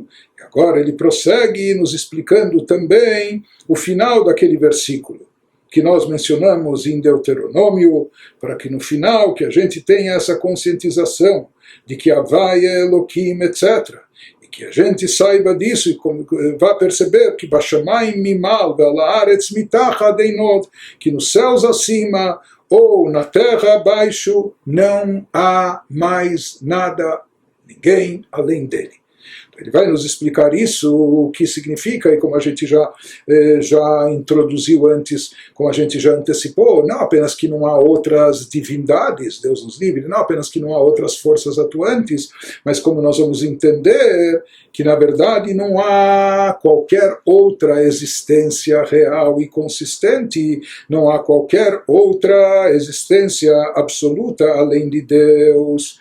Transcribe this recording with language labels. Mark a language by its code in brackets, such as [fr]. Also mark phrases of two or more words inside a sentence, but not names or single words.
[pt] E agora ele prossegue nos explicando também o final daquele versículo que nós mencionamos em Deuteronômio, para que no final que a gente tenha essa conscientização de que Havai é Elohim, etc. E que a gente saiba disso e vá perceber que [he] בשמים ממעל ועל הארץ מתחת אין עוד, [pt] que nos céus acima ou na terra abaixo não há mais nada, ninguém além dele. Ele vai nos explicar isso, o que significa, e como a gente já introduziu antes, como a gente já antecipou, não apenas que não há outras divindades, Deus nos livre, não apenas que não há outras forças atuantes, mas como nós vamos entender que na verdade não há qualquer outra existência real e consistente, não há qualquer outra existência absoluta além de Deus.